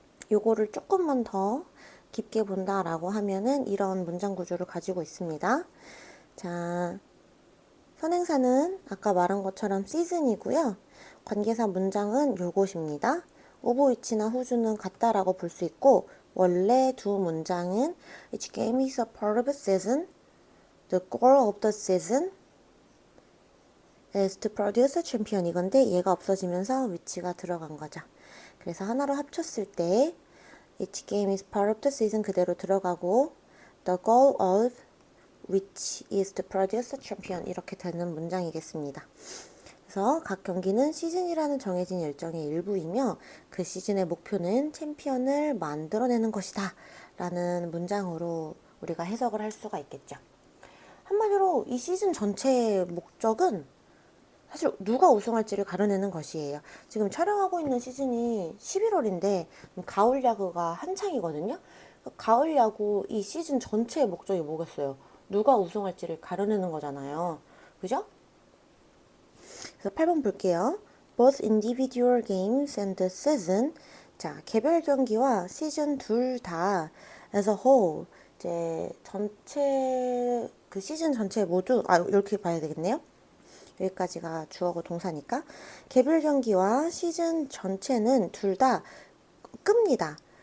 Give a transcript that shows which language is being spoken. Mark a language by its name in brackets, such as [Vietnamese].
[Korean] 요거를 조금만 더 깊게 본다라고 하면은 이런 문장 구조를 가지고 있습니다. 자, 선행사는 아까 말한 것처럼 season이고요. 관계사 문장은 요것입니다. [English] of which나 who's [Korean] 같다라고 볼 수 있고 원래 두 문장은 [English] each game is a part of a season. The goal of the season is to produce a champion [Korean] 이건데 얘가 없어지면서 which가 들어간 거죠. 그래서 하나로 합쳤을 때 [English] each game is part of the season [Korean] 그대로 들어가고 [English] the goal of which is to produce a champion [Korean] 이렇게 되는 문장이겠습니다. 그래서 각 경기는 시즌이라는 정해진 일정의 일부이며 그 시즌의 목표는 챔피언을 만들어내는 것이다 라는 문장으로 우리가 해석을 할 수가 있겠죠. 한마디로 이 시즌 전체의 목적은 사실 누가 우승할지를 가려내는 것이에요. 지금 촬영하고 있는 시즌이 11월인데 가을 야구가 한창이거든요. 가을 야구 이 시즌 전체의 목적이 뭐겠어요? 누가 우승할지를 가려내는 거잖아요. 그죠? 그래서 8번 볼게요. [English] Both individual games and the season. [Korean] 자, 개별 경기와 시즌 둘 다 [English] as a whole. [Korean] 이제 전체 그 시즌 전체 모두 이렇게 봐야 되겠네요. 여기까지가 주어고 동사니까 개별 경기와 시즌 전체는 둘 다 끕니다.